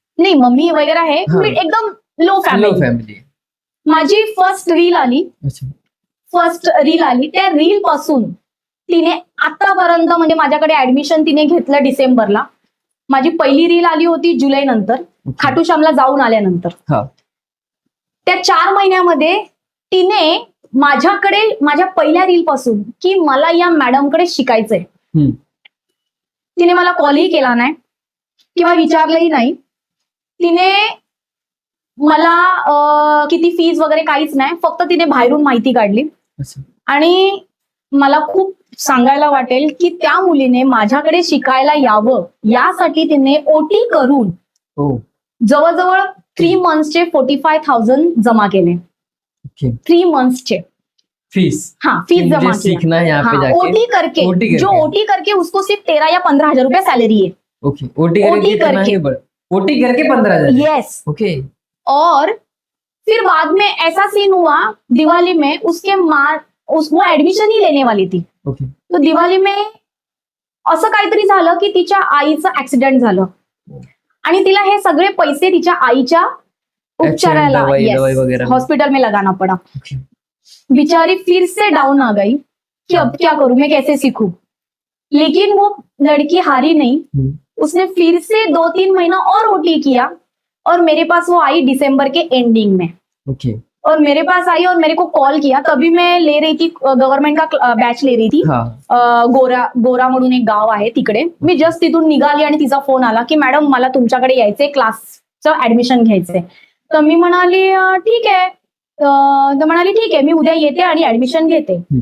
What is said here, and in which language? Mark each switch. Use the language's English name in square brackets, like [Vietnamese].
[Hindi] नहीं मम्मी वगैरह है, एकदम लो लो फॅमिली. फॅमिली. [Marathi] माझी फर्स्ट रील आली, त्या रील पासून तिने आतापर्यंत म्हणजे माझ्याकडे ऍडमिशन तिने घेतलं डिसेंबरला. माझी पहिली रील आली होती जुलै नंतर, खाटू श्यामला जाऊन आल्यानंतर. त्या 4 महिन्यामध्ये तिने माझ्याकडे माझ्या पहिल्या रील पासून की मला या मॅडमकडे शिकायचंय, तिने मला कॉलही केला नाही किंवा विचारलंही नाही. तिने मला किती फीज वगैरे काहीच नाही, फक्त तिने बाहेरून माहिती काढली. आणि मला खूप सांगायला वाटेल की त्या मुलीने माझ्याकडे शिकायला यावं यासाठी तिने ओटी करून जवळजवळ 3 मंथ्सचे 45,000 जमा केले. 3 मंथ्सचे फीस. [Hindi] हाँ फीस जमा सीखना है यहाँ पे जाके. ओटी करके जो ओटी करके उसको सिर्फ 13 या 15,000 रुपया सैलरी है. ओके. ओटी करके 15,000. यस. ओके. और फिर बाद में ऐसा सीन हुआ दिवाली में, वो ऍडमिशन ही लेने वाली थी. [Marathi] तो दिवाळी में असं काहीतरी झालं की तिच्या आईचं ऍक्सिडेंट झालं आणि तिला हे सगळे पैसे तिच्या आईच्या उपचाराला हॉस्पिटल [Hindi] में लगाना पड़ा. बेचारी फिर से डाउन आ गई. कि अब क्या करूं, मैं कैसे सीखूं। लेकिन वो लड़की हारी नहीं, उसने फिर से 2-3 महीना और ओटी किया और मेरे पास वो आई दिसंबर के एंडिंग में। ओके। और मेरे पास आई और मेरे को कॉल किया, तभी मैं ले रही थी गव्हर्नमेंट का बॅच ले रही थी. [Marathi] गोरा म्हणून एक गाव आहे तिकडे. मी जस्ट तिथून निघाली आणि तिचा फोन आला की मॅडम मला तुमच्याकडे यायचंय, क्लासचं ऍडमिशन घ्यायचंय. तर मी म्हणाली ठीक आहे. तर म्हणाली ठीक आहे, मी उद्या येते आणि ऍडमिशन घेते.